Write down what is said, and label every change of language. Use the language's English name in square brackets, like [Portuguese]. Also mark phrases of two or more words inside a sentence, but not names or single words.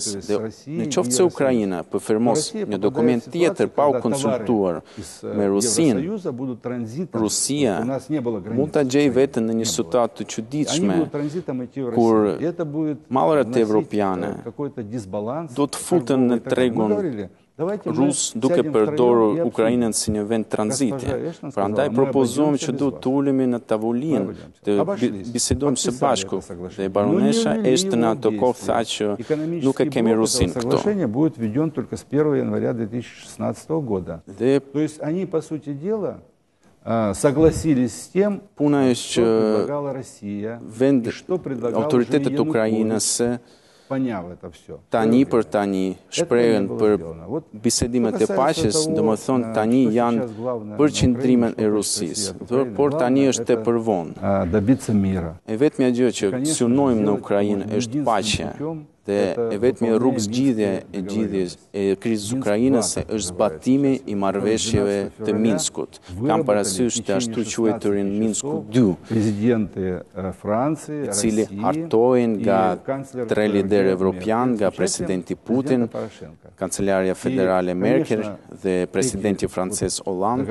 [Albanian] Dhe në qoftë se Ukraina përfirmos një dokument tjetër pa u konsultuar me Rusinë, Rusia mund ta gjejë veten në një situatë të çuditshme kur mallrat evropiane do të futen në tregun rusë duke përdorur Ukrainën si një vend tranziti. Prandaj propozojmë që duhet të ulemi në tavolinë, të bisedojmë së bashku. Dhe baronesha Ashton ato kohë tha që nuk e kemi Rusin këto. [Russian] Соглашение будет введен только с 1 января 2016 года. То есть они, по сути дела, согласились с тем, что предлагала Россия и что предлагал уже Янукович, поняв это все. [Albanian] Tani për tani shprehen për bisedimet e paqes, domethënë tani janë për qëndrimin e Rusisë, por tani është tepër vonë. [Russian] Добиться мира. [Albanian] E vetmja gjë që synojmë në Ukrainë është paqja. Dhe e vetmi rrugë zgjidhje e gjithjes e krizës Ukrainës është zbatimi i marrëveshjeve të Minskut. Kam parasysh të ashtu quajturin Minsku 2, i cili hartohen nga tre liderë evropian, nga presidenti Putin, kancelarja federale Merkel dhe presidenti francez Hollande.